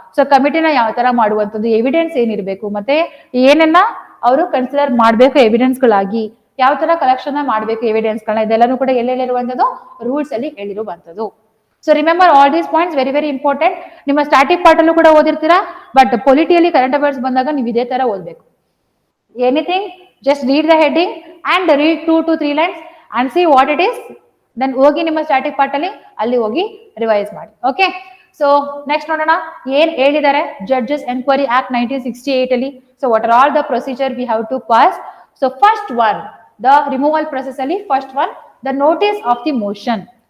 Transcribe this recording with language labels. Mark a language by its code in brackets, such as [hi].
[kn] So ಕಮಿಟಿನ ಯಾವ ತರ ಮಾಡುವಂತದ್ದು, ಎವಿಡೆನ್ಸ್ ಏನಿರಬೇಕು, ಮತ್ತೆ ಏನನ್ನ ಅವರು ಕನ್ಸಿಡರ್ ಮಾಡಬೇಕು ಎವಿಡೆನ್ಸ್ ಗಳಾಗಿ, ಯಾವ ತರ ಕಲೆಕ್ಷನ್ ಮಾಡಬೇಕು ಎವಿಡೆನ್ಸ್ ಗಳನ್ನ, ಇದೆಲ್ಲಾನು ಕೂಡ ಎಲ್ಲೆಲ್ಲಿರುವಂತದ್ದು ರೂಲ್ಸ್ ಅಲ್ಲಿ ಹೇಳಿರುವಂತದ್ದು. [en] So remember all these points, very important. [kn] ನಿಮ್ಮ ಸ್ಟಾಟಿಕ್ ಪಾರ್ಟ್ ಅಲ್ಲೂ ಕೂಡ ಓದಿರ್ತೀರಾ, ಬಟ್ ಪೊಲಿಟಿಯಲ್ಲಿ ಕರೆಂಟ್ ಅಫೇರ್ಸ್ ಬಂದಾಗ ನೀವು ಇದೇ ತರ ಓದ್ಬೇಕು. [en] anything, just read the heading and read 2 to 3 lines and see what it is. [kn] Then ಹೋಗಿ ನಿಮ್ಮ ಸ್ಟಾಟಿಕ್ ಪಾರ್ಟ್ ಅಲ್ಲಿ ಅಲ್ಲಿ ಹೋಗಿ ರಿವೈಸ್ ಮಾಡಿ. ಓಕೆ, ಸೊ ನೆಕ್ಸ್ಟ್ ನೋಡೋಣ ಏನ್ ಹೇಳಿದ್ದಾರೆ ಜಡ್ಜಸ್ ಎನ್ಕ್ವೈರಿ ಆಕ್ಟ್ 1968 ಅಲ್ಲಿ. [en] So what are all the procedure we have to pass. So first one, the removal process [kn] ಅಲ್ಲಿ [en] First one, the notice of the motion.